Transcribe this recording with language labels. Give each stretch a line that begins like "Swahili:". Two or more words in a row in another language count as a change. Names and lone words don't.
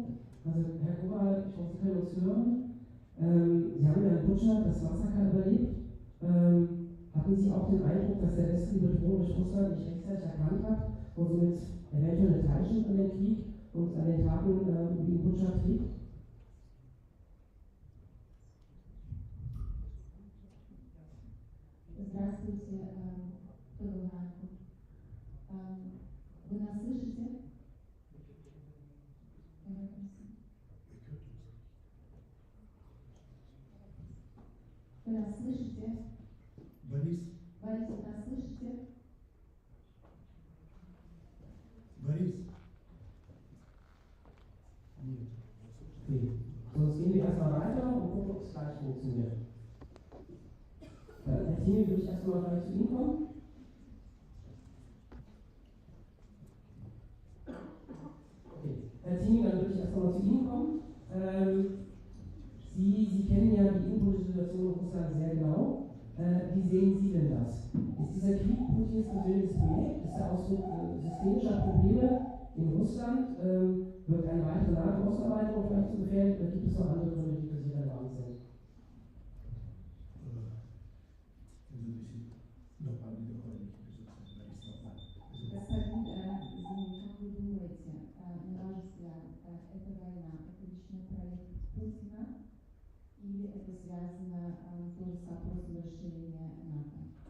German: Also Herr Kowal, ich hoffe, Sie können uns hören. Sie haben ja in Butscha das Massaker überlebt. Hatten Sie auch den Eindruck, dass der Westen die Bedrohung durch Russland nicht rechtzeitig erkannt hat und somit eventuell eine Teilschuld an den Krieg und an den Taten wie in Butscha trägt?
Russian: Здравствуйте, Подоланку. Вы нас слышите? Вы нас слышите? Борис? Борис, вы нас слышите? Борис? Нет.
German: Okay. Sonst gehen wir erstmal weiter und gucken, ob es gleich funktioniert. Herr Thieme, würde ich erstmal gleich zu Ihnen kommen. Okay. Herr Thieme, dann würde ich erstmal zu Ihnen kommen. Sie kennen ja die innenpolitische Situation in Russland sehr genau. Wie sehen Sie denn das? Ist dieser Krieg Putins persönliches Projekt? Ist er Ausdruck systemischer Probleme in Russland? Wird eine weitere NATO-Ausarbeitung vielleicht zu gefährlich? Oder gibt es noch andere Gründe, die für Sie relevant sind?
Russian: Господин Зимин, как вы думаете, на ваш взгляд, эта война, это личный проект Путина или это связано тоже с вопросом расширения НАТО?